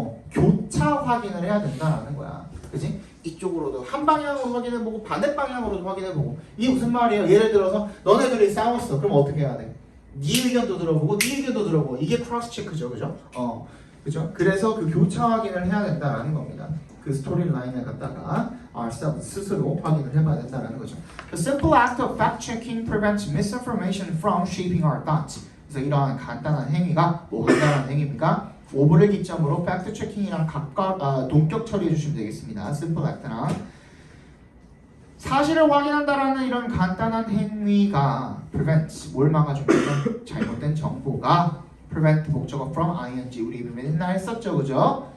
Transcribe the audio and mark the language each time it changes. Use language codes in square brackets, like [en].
[ko] 교차 확인을 해야 된다라는 거야. 그지? 이쪽으로도 한 방향으로 확인해보고 반대 방향으로도 확인해보고 이게 무슨 말이에요? 예를 들어서 너네들이 싸웠어. 그럼 어떻게 해야 돼? 네 의견도 들어보고 네 의견도 들어보고 이게 크로스 체크죠, 그죠? 그죠? 그래서 그 교차 확인을 해야 된다라는 겁니다. 그 스토리 라인을 갖다가 ourselves 스스로 확인을 해봐야 된다라는 거죠. [en] The simple act of fact checking prevents misinformation from shaping our thoughts. [ko] 그래서 이러한 간단한 행위가 뭐 간단한 행위입니까? 오브를 기점으로 팩트 체킹이랑 동격 처리해 주시면 되겠습니다. 심플 액트랑 사실을 확인한다라는 이런 간단한 행위가 prevent 뭘 막아주냐면 잘못된 정보가 prevent 목적어 from ing 우리 맨날 했었죠, 그죠?